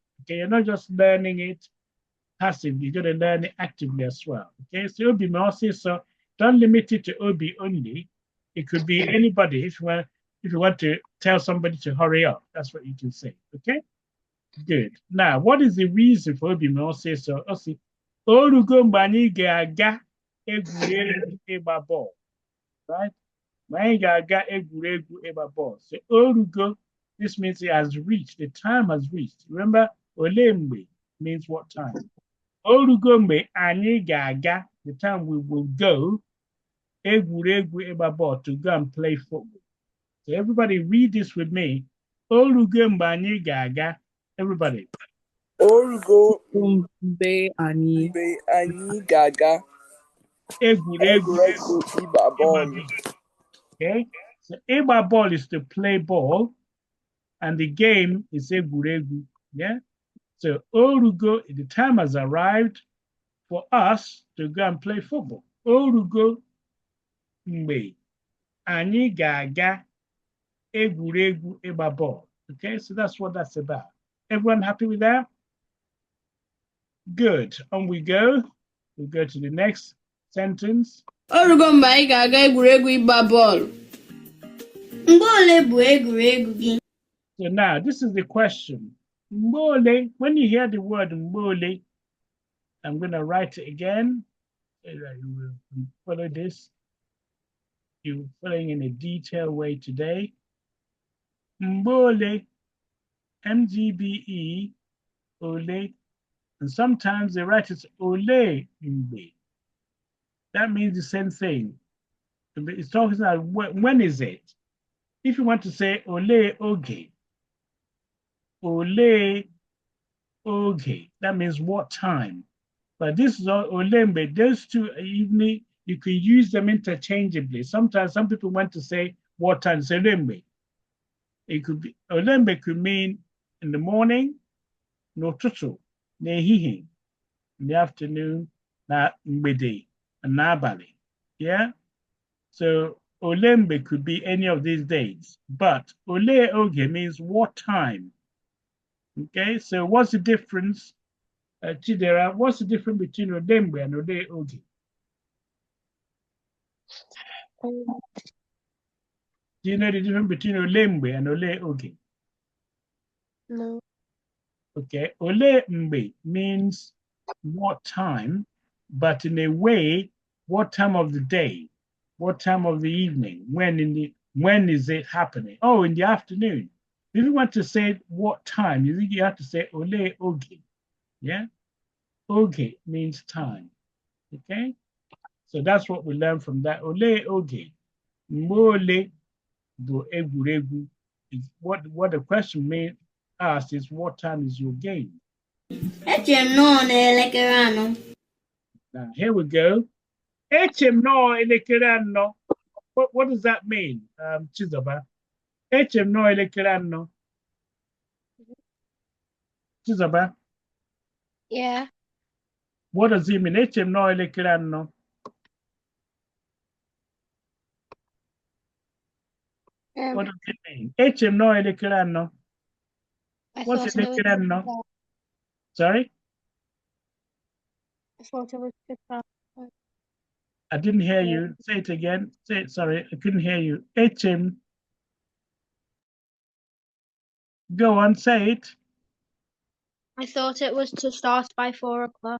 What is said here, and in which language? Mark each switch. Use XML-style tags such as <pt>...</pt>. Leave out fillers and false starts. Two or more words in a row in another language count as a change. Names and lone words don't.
<en>Okay, you're not just learning it passively, you're going to learn it actively as well. Okay, so Obi may say so. Don't limit it to Obi only. It could be anybody. If you want to tell somebody to hurry up, that's what you can say. Okay, good. Now, what is the reason for Obi may say so?</en> <ig>Osi, Orugo mbani ga egwuregwu ịgba ball, right? Many ga egwuregwu ịgba ball.</ig> <en>So Orugo, this means it has reached. The time has reached. Remember, olembe means what time?</en> <ig>Orugo mgbe anyị ga-aga,</ig> <en>the time we will go,</en> <ig>egwuregwu ịgba ball,</ig> <en>to go and play football. So everybody read this with me.</en> <ig>Orugo mgbe anyị ga-aga. Everybody. Orugo Mbe ani. gaga. Egwuregwu ịgba ball.</ig> <en>Okay. So</en> <ig>ịgba ball</ig> <en>is to play ball, and the game is egwuregwu. Yeah. So Orugo, the time has arrived for us to go and play football.</en> <ig>Orugo mgbe anyị ga-aga egwuregwu ịgba ball.</ig> <en>Okay, so that's what that's about. Everyone happy with that? Good. On we go. We go to the next sentence.</en> <ig>Orugo mgbe anyị ga-aga egwuregwu ịgba bọọlụ. Mgbe ole bụ egwuregwu gị?</ig> <en>So now this is the question. Mbole, when you hear the word mbole, I'm going to write it again. You will follow this. You're following in a detailed way today.</en> <ig>Mbole, MGBE, ole,</ig> <en>and sometimes they write it ole mbe. That means the same thing. It's talking about when is it? If you want to say</en> <ig>ole oge, ole oge,</ig> <en>that means what time. But this is olembe. Those two evening, you can use them interchangeably. Sometimes some people want to say what time. Say olembe. It could be olembe could mean in the morning,</en> <ig>n'ụtụtụ, n'ehihie,</ig> <en>in the afternoon,</en> <ig>na mgbede, and n'abalị.</ig> <en>Yeah. So olembe could be any of these days, but</en> <ig>ole oge</ig> <en>means what time. Okay. So what's the difference? Chidera, what's the difference between olembe and</en> <ig>ole oge?</ig> <en>Do you know the difference between olembe and</en> <ig>ole oge?</ig> <en>No. Okay,</en> <ig>ole mbe</ig> <en>means what time, but in a way, what time of the day, what time of the evening, when is it happening? Oh, in the afternoon. If you want to say what time, you have to say</en> <ig>ole oge.</ig> <en>Yeah, oge means time. Okay, so that's what we learned from that.</en> <ig>Ole oge, mole do egwuregwu.</ig> <en>Is what the question means. Asked is what time is your game?</en> <ig>Eche m nọọ n'elekere anọ.</ig> <en>Now here we go.</en> <ig>Eche m nọọ elekere anọ.</ig> <en>What does that mean, Chizoba?</en> <ig>Eche m nọọ elekere anọ. Chizoba?</ig> <en>Yeah. What does it mean?</en> <ig>Eche m nọọ elekere anọ.</ig> <en>What does it mean?</en> <ig>Eche m nọọ elekere anọ. What's elekere anọ?</ig> <en>Sorry? I thought it was just I didn't hear you. Say it again. Say it. Sorry, I couldn't hear you. Echem. Go on, say it. I thought it was to start by 4 o'clock.</en>